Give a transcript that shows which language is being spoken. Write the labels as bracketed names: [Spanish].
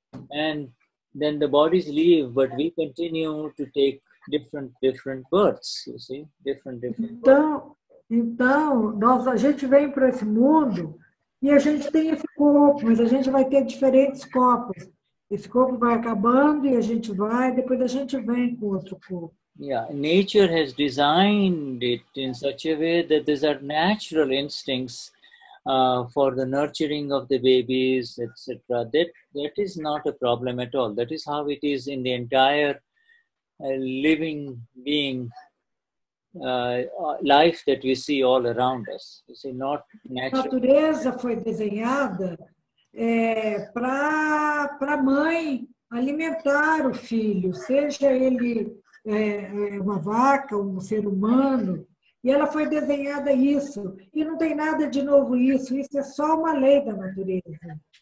[English] And then the bodies leave, but we continue to take different births, you see, different. [Portuguese] Então, a gente vem para esse mundo e a gente tem esse corpo, mas a gente vai ter diferentes corpos. Esse corpo vai acabando e a gente vai, depois a gente vem com outro corpo. [English] Yeah, nature has designed it in such a way that these are natural instincts for the nurturing of the babies, etc. That is not a problem at all. That is how it is in the entire living being life that we see all around us. You see, not [Portuguese] A [English] natural. [Portuguese] natureza foi desenhada para a mãe alimentar o filho, seja ele uma vaca, um ser humano, e ela foi desenhada isso. E não tem nada de novo isso é só uma lei da natureza.